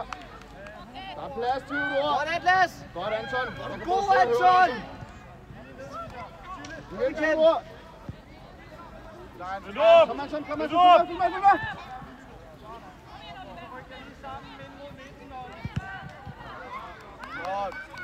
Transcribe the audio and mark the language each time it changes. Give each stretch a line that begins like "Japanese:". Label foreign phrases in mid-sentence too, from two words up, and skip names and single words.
Danish: Der er plads til Theodor. Godt, Atlas. Godt, Anton. God, Anton. Igen, Theodor. Upp! Kom, Anton, kom, Upp! Anton. Godt.